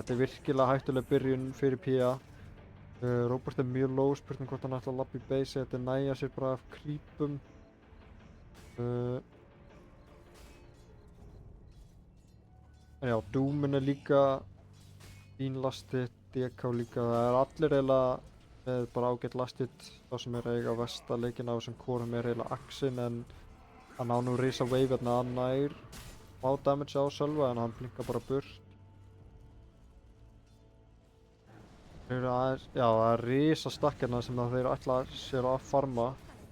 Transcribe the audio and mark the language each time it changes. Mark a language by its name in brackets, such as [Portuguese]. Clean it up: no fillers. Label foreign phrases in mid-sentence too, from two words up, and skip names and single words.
[Icelandic] Þetta er virkilega hættuleg byrjun fyrir Pía. Robert er mjög low, spurning hvort hann ætla að labba í base. Þetta er næja sér bara af creepum. En já, Doomin er líka fín [English] last hit, [Icelandic] DK líka. Það er allir eiginlega með bara ágætt [English] last hit. [Icelandic] Þá sem er eiga versta leikinn á þessum korum er eiginlega Axin, en hann á nú risa wave hérna, hann nær á damage á Sölva en hann blinkar bara burt. Þeir eru aðeins, já, það er risa stakk hérna sem þeir ætla sér að farma.